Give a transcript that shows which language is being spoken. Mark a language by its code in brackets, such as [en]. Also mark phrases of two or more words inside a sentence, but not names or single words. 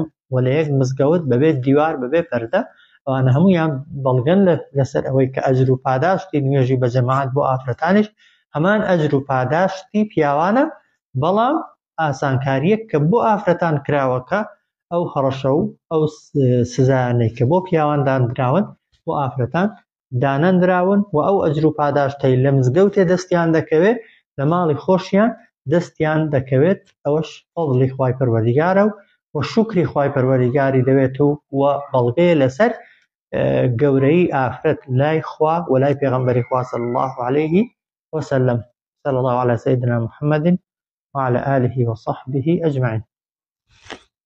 [ckb] و لە یەک مزگەوت بەبێ دیوار بەبێ پەردە ئەوانە هەموویان بەڵگەن لەسەر ئەوەی کە ئەجر و پاداشتی نوێژی بە جەماعەت بۆ ئافرەتانیش هەمان ئەجر و پاداشتی پیاوانە، بەڵام ئاسانکاریەک کە بۆ ئافرەتان کراوەکە ئەو هەڕەشە و ئەو سزایانەی کە بۆ پیاوان دانراون بۆ ئافرەتان دانەنراون و ئەو ئەجر و پاداشتەی لە مزگەوتێ دەستیان دەکەوێت لە ماڵی خۆشیان دەستیان دەکەوێت. ئەوەش فەضلی خوای پەروەردیگارە و شوکری خوای پەروەردیگاری دەوێت و بەڵگەیە لەسەر گەورەی ئافرەت لای خوا و لای پێغەمبەری خوا [ar] صلی الله عليه وسلم. صلى الله على سيدنا محمد وعلى آله وصحبه أجمعين.